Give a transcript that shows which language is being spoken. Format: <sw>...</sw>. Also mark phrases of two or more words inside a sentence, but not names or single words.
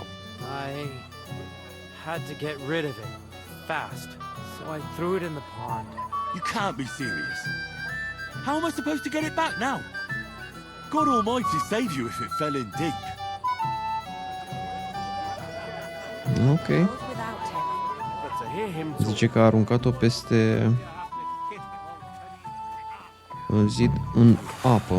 <en>I had to get rid of it fast, so I threw it in the pond. You can't be serious. How am I supposed to get it back now? God Almighty save you if it fell in deep. Ok. But to hear him talk,</en> <ro>Zice că a aruncat-o peste zid în apă.</ro>